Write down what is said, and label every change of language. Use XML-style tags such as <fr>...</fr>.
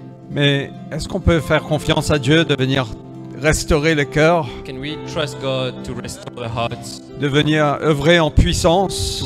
<fr>mais est-ce qu'on peut faire confiance à Dieu de venir restaurer les cœurs,</fr> <en>Can we trust God to restore the hearts,</en> <fr>de venir œuvrer en puissance</fr>